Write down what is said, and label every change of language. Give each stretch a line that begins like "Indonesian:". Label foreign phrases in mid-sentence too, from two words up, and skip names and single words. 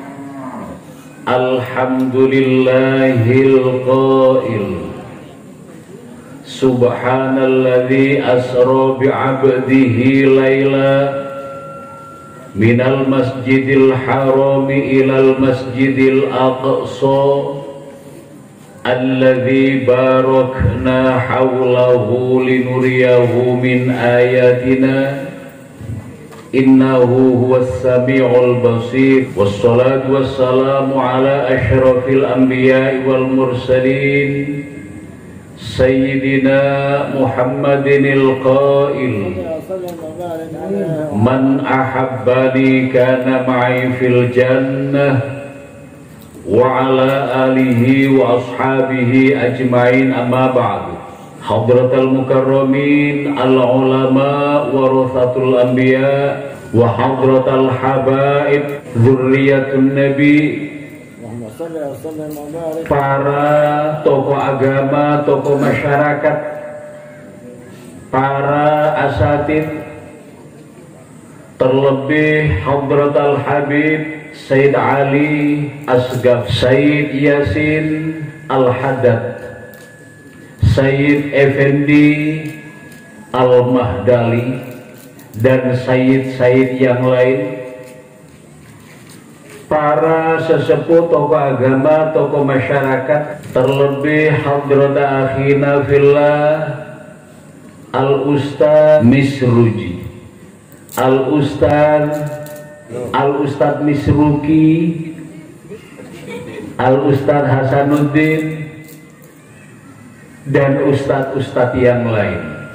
Arabic: الحمد لله القائل سبحان الذي أسرى بعبده ليلا من المسجد الحرام إلى المسجد الأقصى الذي باركنا حوله لنريه من آياتنا إنه هو السميع البصير. والصلاة والسلام على أشرف الأنبياء والمرسلين سيدنا محمد القائل من أحبني كان معي في الجنة وعلى آله وأصحابه أجمعين أما بعد. حضرات المكرمين العلماء ورثة الأنبياء وحضرات الحبائب ذرية النبي.
Indonesian: Para tokoh agama, tokoh masyarakat, para asatid, terlebih Hadratal Habib Sayyid Ali Asgaf, Sayyid Yasin Al-Haddad, Sayyid Effendi Al-Mahdali, dan Sayyid-Sayyid yang lain, para sesepuh, tokoh agama, tokoh masyarakat, terlebih
Arabic: حضرة أخينا في الله
Indonesian: Al-Ustaz Misruji, Al-Ustaz Misruki, Al-Ustaz Hasanuddin, dan ustadz-ustadz yang lain.